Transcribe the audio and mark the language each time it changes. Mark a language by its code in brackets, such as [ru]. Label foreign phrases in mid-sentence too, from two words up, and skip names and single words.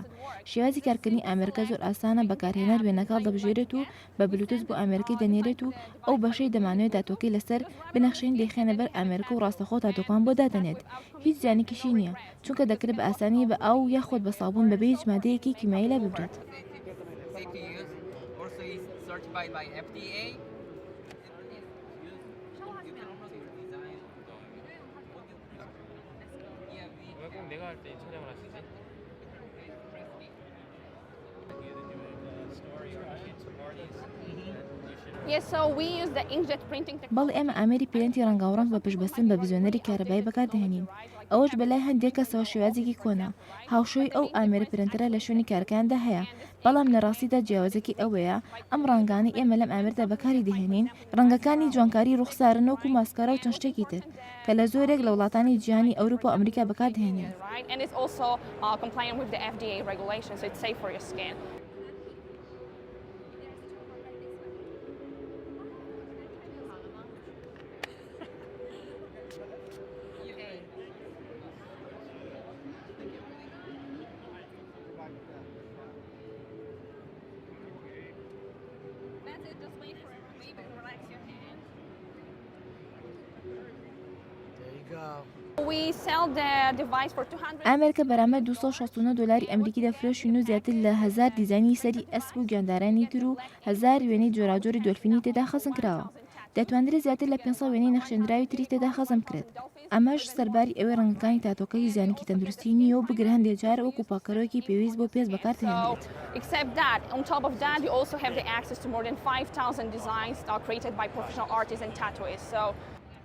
[ckb] شێوازی کارکردنی ئامێرکە زۆر ئاسانە، بەکارهێنەر وێنەکە دەبژێرێت و بە بلوتوس بۆ ئامێرکی دەنێرێت و ئەو بەشەی دەمانوێت تاتۆکەی لەسەر بنەخشین دەیخێنە بەر ئامێرکە و ڕاستەخۆ تاتۆکان بۆ دادەنێت. هیچ زیانێکیشی نییە، چونکە دەکرێت بە ئاسانی بە ئاو یاخۆت بە سابوون بەبێ هیچ مادەیەکی کیمایی لا ببرێت. [en] Safe to use. Also is certified by FDA. [ko] 왜 꼭 내가 할 때 촬영을 하시지? [ckb] بەڵێ ئێمە ئامێری پرێنتی ڕەنگاوڕەنگ بە پشبەستن بە بزوێنەری کارەبایی بەکاردەهێنین. ئەوەش بەلای هەندێک کەسەوە شێوازێکی کۆنا. هاوشۆی ئەو ئامێرە پرنتەرە لە شوێنی کارەکاندا هەیە، بەڵام لە ڕاستیدا جیاوازێکی ئەوەیە ئەم ڕەنگانەی ئێمە لەم ئامێردا بەکاری دەهێنین ڕەنگەکانی جوانکاری ڕوخسارن وەکو ماسکارا و چەند شتێکی تر کە لە زۆرێک لە وڵاتانی جیهانی ئەوروپا و ئەمریکا بەکاردەهێنین. [en] And it's also compliant with the FDA regulations, so it's safe for your skin. That's it, just wait for it, maybe relax your hand. There you go. We sell the device for 200. [ckb] ئامێرکە بەرامبەر $269 ئەمریکی دەفرۆشین و زیاتر لە 1000 دیزانی سەری ئەسپ و گیاندارانی تر و 1000 وێنەی جۆراجۆری دۆلفینی تێدا خەزم کراوە. دەتوانرێت زیاتر لە 500 وێنەی نەخشێنراوی تری تێدا خەزم کرێت. ئەمەش سەرباری ئەوەی ڕەنگەکانی تاتۆکەی زیانێکی تەندروستی نییە و بگرە هەندێک جار وەکو پاکەرەوەیکی پێویست بۆ پێست بەکاردهێنرێت. [en] Except that, on top of that, you also have the access to more than 5,000 designs created by professional artists and tattooists. So